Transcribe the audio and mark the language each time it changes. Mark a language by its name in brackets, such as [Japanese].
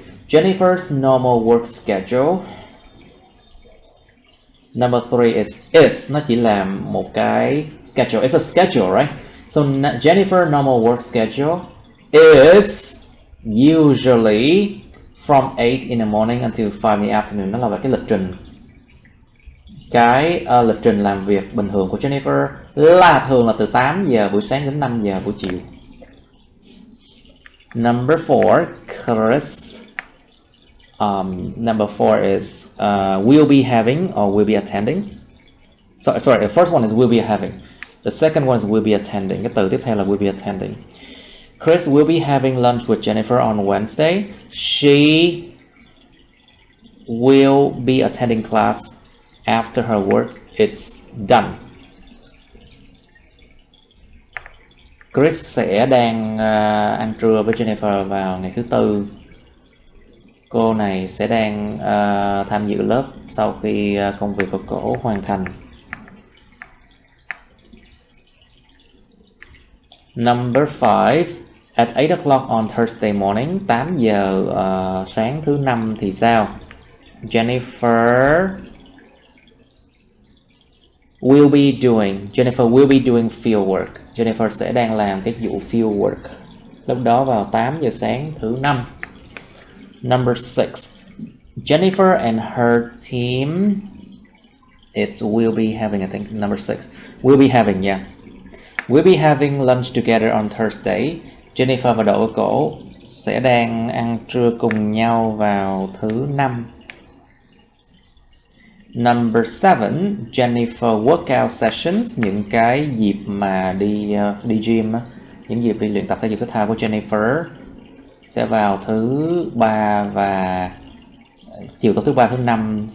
[English] Jennifer's normal work schedule. Number 3 is. [Vietnamese] Nó chỉ là một cái schedule. [English] It's a schedule, right? So Jennifer's normal work schedule is usually from 8 in the morning until 5 in the afternoon. [Vietnamese] Nó là về cái lịch trình. Cái lịch trình làm việc bình thường của Jennifer là thường là từ 8 giờ buổi sáng đến 5 giờ buổi chiều. [English] Number 4, Chris. Number 4 is will be having or will be attending. Sorry, the first one is will be having. The second one is will be attending. [Vietnamese] Cái từ tiếp theo là [English] will be attending. Chris will be having lunch with Jennifer on Wednesday. She will be attending class after her work is done. [Vietnamese] Chris sẽ đang ăn trưa với Jennifer vào ngày thứ tư. Cô này sẽ đang tham dự lớp sau khi công việc của cổ hoàn thành. [English] Number 5. At 8 o'clock on Thursday morning. [Vietnamese] 8 giờ sáng thứ năm thì sao? Jennifer [English] will be doing, Jennifer will be doing field work. [Vietnamese] Jennifer sẽ đang làm cái vụ field work. Lúc đó vào 8 giờ sáng thứ 5. [English] Number 6. Jennifer and her team, it will be having, I think, number 6. Will be having, yeah. We'll be having lunch together on Thursday. [Vietnamese] Jennifer và đội của cổ sẽ đang ăn trưa cùng nhau vào thứ 5. [English] Number 7, Jennifer workout sessions, [Vietnamese] những cái dịp mà đi gym, những dịp đi luyện tập thể dục thể thao của Jennifer sẽ vào thứ 3 và chiều tối thứ 3 thứ 5.